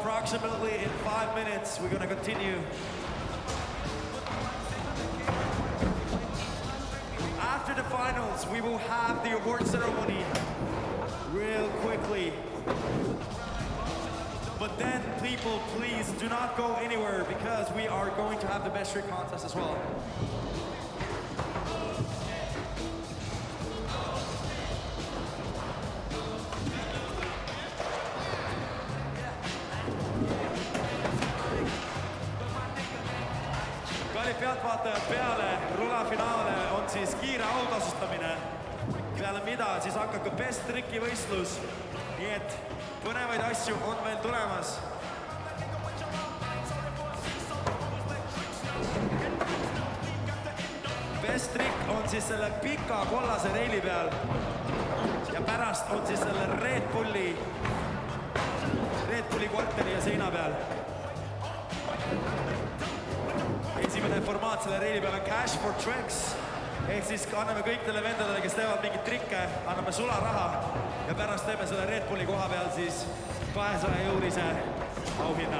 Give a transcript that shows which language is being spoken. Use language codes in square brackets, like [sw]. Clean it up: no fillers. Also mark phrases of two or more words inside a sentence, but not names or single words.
[en] approximately in 5 minutes, we're gonna continue. After the finals, we will have the award ceremony real quickly. But then, people, please do not go anywhere because we are going to have the best trick contest as well. [et] Kallid pealtvaatajad, peale rulafinaale on siis kiire autasustamine, peale mida siis hakkab ka [en] best tricki [et] võistlus. Nii et põnevaid asju on veel tulemas. [en] Best trick [et] on siis selle pika kollase reili peal ja pärast on siis selle Red Bulli korteri ja seina peal. Esimene formaat selle reili peal on [en] Cash for Tricks, [et] ehk siis anname kõikidele vendadele, kes teevad mingit trikke, anname sularaha ja pärast teeme selle Red Bulli koha peal siis 200-eurose auhinna.